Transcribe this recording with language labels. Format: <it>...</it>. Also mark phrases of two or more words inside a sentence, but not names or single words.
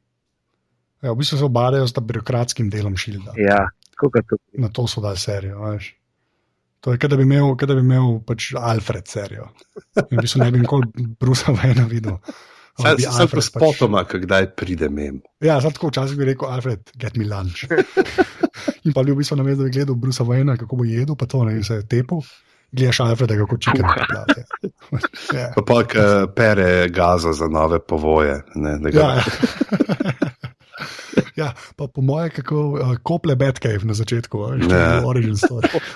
<sl>Ja, v bistvu se obadajo s ta birokratskim delom S.H.I.E.L.D.-a. Ja, kako to? Na to so dali serijo, veš. To je, kada bi imel pač Alfred serijo. In v bistvu ne bi nikoli Brusa Wayna videl. Sam pa spotoma, kdaj pride mem. Ja, sam tako včasih bi rekel,</sl> <en>Alfred, get me lunch.</en> <sl>In pa v bistvu namesto, da bi gledal Brusa Wayna, kako bo jedel, pa to ne se je tepel, gledaš Alfreda, kako</sl> <en>chicken plate.</en> <sl>Ja. Pa pere gazo za nove povoje. Ja, pa po moje, kako kople Batcave na začetku,</sl> <en>origin story.</en>